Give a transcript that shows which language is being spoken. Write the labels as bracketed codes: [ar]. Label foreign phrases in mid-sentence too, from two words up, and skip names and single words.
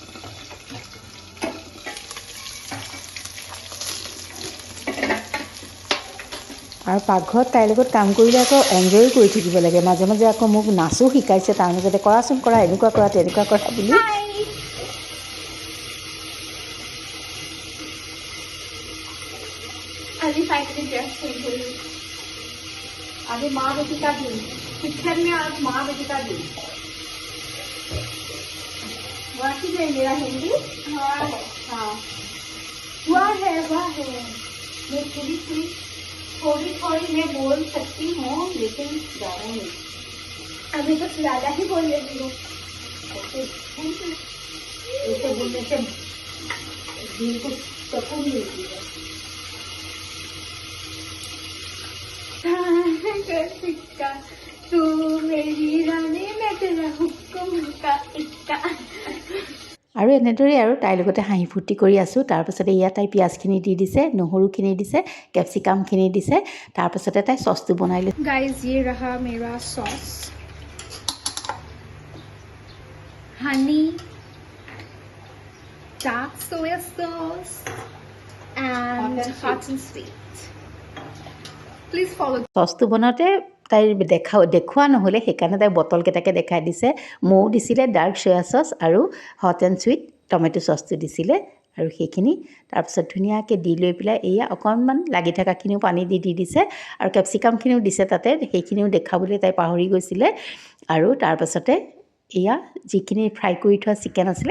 [as] আৰু পাকঘৰত তাইৰ লগত কাম কৰিলে আকৌ এনজয় কৰি থাকিব লাগে মাজে মাজে আকৌ মোক নাচো শিকাইছে তাৰ মাজতে কৰাচোন কৰা এনেকুৱা কৰা তেনেকুৱা কৰা বুলি [hi] আজি फाइनली ड्रेस चेंज हुई अभी माँ बेटी का दिन किचन में आज माँ बेटी का दिन वाकी है मेरा हिंदी हाँ वाह है मैं थोड़ी मैं बोल सकती हूँ लेकिन ज़्यादा नहीं अभी तो ज़्यादा ही बोल लेती हूँ ऐसे बोलने से दिल को सुकून मिलती है तू मेरी रानी मैं तेरा हुक्म का इक्का [as] আৰু এনেদৰেই আৰু তাইৰ লগতে হাঁহি ফূৰ্তি কৰি আছোঁ তাৰপাছতে ইয়াত তাই পিঁয়াজখিনি দি দিছে নহৰুখিনি দিছে কেপচিকামখিনি দিছে তাৰপাছতে তাই চচটো বনাই লৈ [en] गाइस [hi] ये रहा मेरा [en] sauce honey dark soya sauce and hot and sweet please follow [as] চচটো বনাওঁতে তাইৰ দেখুওৱা নহ'লে সেইকাৰণে তাই বটলকেইটাকে দেখাই দিছে মৌ দিছিলে [en] dark soya sauce [as] আৰু [en] hot and sweet tomato sauce [as] দিছিলে আৰু সেইখিনি তাৰপিছত ধুনীয়াকৈ দি লৈ পেলাই এয়া অকণমান লাগি থকাখিনিও পানী দি দিছে আৰু কেপচিকামখিনিও দিছে তাতে সেইখিনিও দেখাবলৈ তাই পাহৰি গৈছিলে আৰু তাৰপাছতে এয়া যিখিনি ফ্ৰাই কৰি থোৱা চিকেন আছিলে